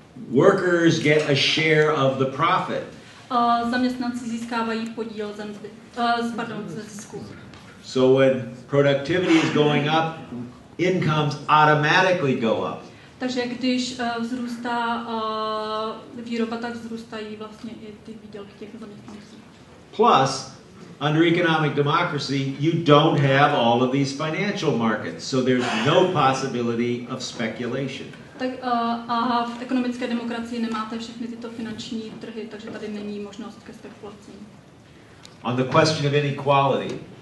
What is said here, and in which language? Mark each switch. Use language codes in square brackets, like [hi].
[en] Workers get a share of the profit. [cs] Zaměstnanci získávají podíl ze mzdy, ze zisku. [en] So when productivity is going up, incomes automatically go up. [cs] Takže když vzrůstá výroba, tak vzrůstají vlastně i ty výdělky těch zaměstnanců. [en] Plus, under economic democracy, you don't have all of these financial markets, so there's no possibility of speculation. [cs] Tak a v ekonomické demokracii nemáte všechny tyto finanční trhy, takže tady není možnost ke spekulacím. [en] On the question of inequality,